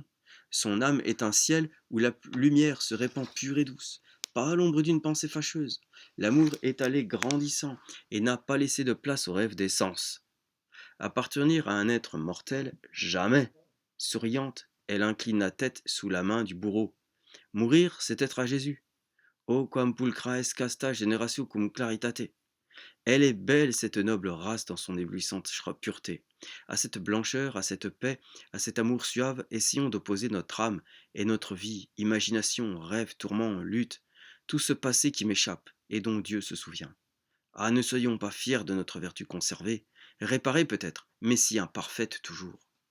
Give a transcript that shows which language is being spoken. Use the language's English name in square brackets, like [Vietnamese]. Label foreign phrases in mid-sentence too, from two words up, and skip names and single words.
[French] Son âme est un ciel où la lumière se répand pure et douce, pas à l'ombre d'une pensée fâcheuse. L'amour est allé grandissant et n'a pas laissé de place aux rêves des sens. Appartenir à un être mortel, jamais. Souriante, elle incline la tête sous la main du bourreau. Mourir, c'est être à Jésus. [Latin] O quam pulchra est casta generatio cum claritate. [French] Elle est belle, cette noble race, dans son éblouissante pureté. À cette blancheur, à cette paix, à cet amour suave, essayons d'opposer notre âme et notre vie, imagination, rêve, tourment, lutte, tout ce passé qui m'échappe et dont Dieu se souvient. Ah, ne soyons pas fiers de notre vertu conservée, réparée peut-être, mais si imparfaite toujours.